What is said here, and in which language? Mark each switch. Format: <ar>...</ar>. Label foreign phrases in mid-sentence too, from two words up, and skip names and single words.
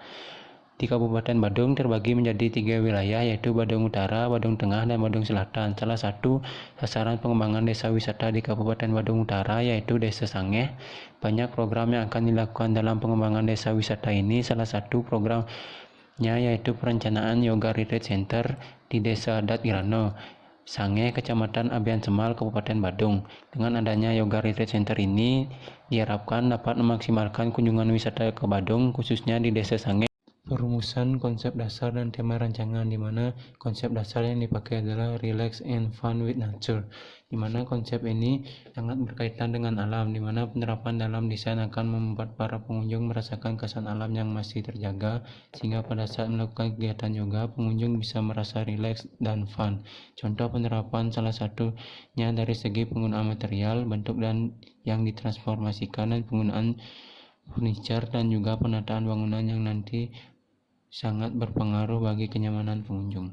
<id>Di Kabupaten Badung terbagi menjadi 3 wilayah yaitu Badung Utara, Badung Tengah, dan Badung Selatan. Salah satu sasaran pengembangan desa wisata di Kabupaten Badung Utara yaitu Desa Sange. Banyak program yang akan dilakukan dalam pengembangan desa wisata ini. Salah satu programnya yaitu perencanaan Yoga Retreat Center di Desa Adat Irano, Sange, Kecamatan Ambian Semal, Kabupaten Badung. Dengan adanya Yoga Retreat Center ini diharapkan dapat memaksimalkan kunjungan wisata ke Badung, khususnya di Desa Sange. Perumusan konsep dasar dan tema rancangan, di mana konsep dasar yang dipakai adalah</id> <en>relax and fun with nature,</en> <id>di mana konsep ini sangat berkaitan dengan alam, di mana penerapan dalam desain akan membuat para pengunjung merasakan kesan alam yang masih terjaga, sehingga pada saat melakukan kegiatan yoga, pengunjung bisa merasa relax dan fun. Contoh penerapan salah satunya dari segi penggunaan material, bentuk dan yang ditransformasikan, dan penggunaan furniture dan juga penataan bangunan yang nanti sangat berpengaruh bagi kenyamanan pengunjung.</id>